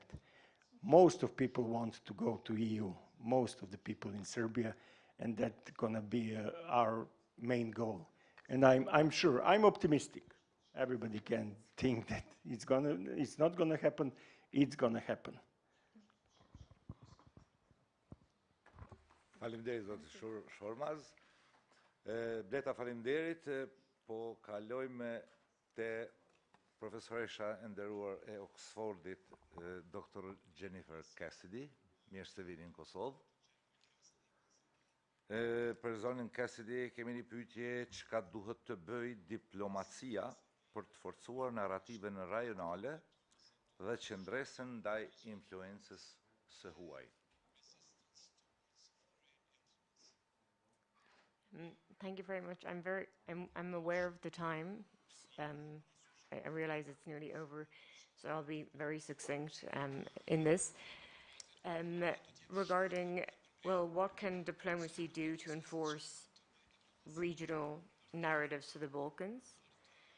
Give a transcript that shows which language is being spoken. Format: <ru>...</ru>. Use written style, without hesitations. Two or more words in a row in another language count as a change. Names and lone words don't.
<en>Most of people want to go to EU, most of the people in Serbia, and that's gonna be our main goal. And I'm sure, I'm optimistic. Everybody can think that it's not gonna happen, it's gonna happen.</en> <sq>Faleminderit zoti Shormaz. Bleta faleminderit, po kalojmë te profesoresha e nderuar e Oxfordit, Dr. Jennifer Cassidy, mirë se vini në Kosovë. Për zonën Cassidy kemi një pyetje, çka duhet të bëj diplomacia për të forcuar narrativën rajonale dhe qëndresën ndaj influencës së huaj.</sq> <en>Thank you very much. I'm aware of the time. I realize it's nearly over, so I'll be very succinct in this. Regarding, well, what can diplomacy do to enforce regional narratives to the Balkans?</en>